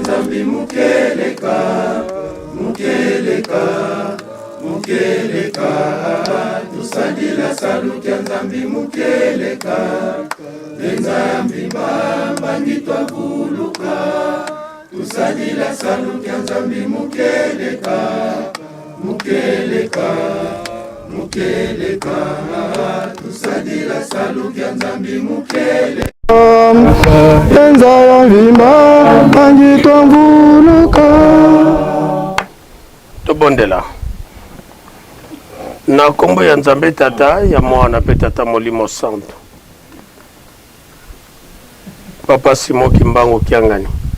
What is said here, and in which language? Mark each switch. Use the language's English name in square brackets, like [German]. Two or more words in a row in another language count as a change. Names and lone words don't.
[Kongo] Nzambi mukeleka Mukeleka Mukeleka Tusadila salu kya Nzambi mukeleka Nzambi bamba ngitwa buluka Tusadila salu kya Nzambi mukeleka Mukeleka Mukeleka Tusadila salu kya Nzambi mukeleka Nzambi bamba ngitwa buluka. [Lingala] Tobondela na kombo ya Nzambe tata ya mwana pe tata molimo santo Papa Simon Kimbangu Kiangani.